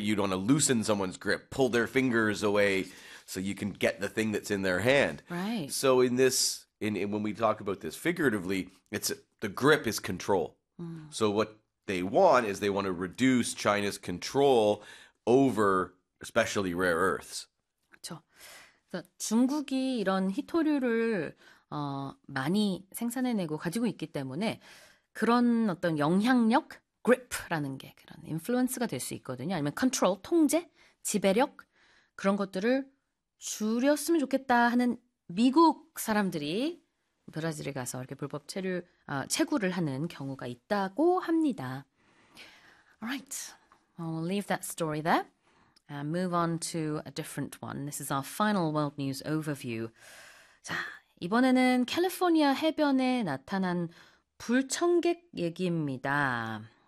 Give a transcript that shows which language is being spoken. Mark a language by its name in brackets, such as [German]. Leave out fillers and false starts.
[English] You'd want to loosen someone's grip, pull their fingers away so you can get the thing that's in their hand. Right. So in this, in when we talk about this figuratively, the grip is control. So what they want is they want to reduce China's control over especially rare earths. [Korean] 그렇죠. 그래서 중국이 이런 희토류를 많이 생산해내고 가지고 있기 때문에 그런 어떤 영향력? grip라는 게 그런 influence가 될 수 있거든요. 아니면 control, 통제, 지배력 그런 것들을 줄였으면 좋겠다 하는 미국 사람들이 브라질에 가서 이렇게 불법 채굴을 하는 경우가 있다고 합니다. [English] Alright, I'll leave that story there and move on to a different one. This is our final world news overview. [Korean] 자, 이번에는 캘리포니아 해변에 나타난 불청객 얘기입니다.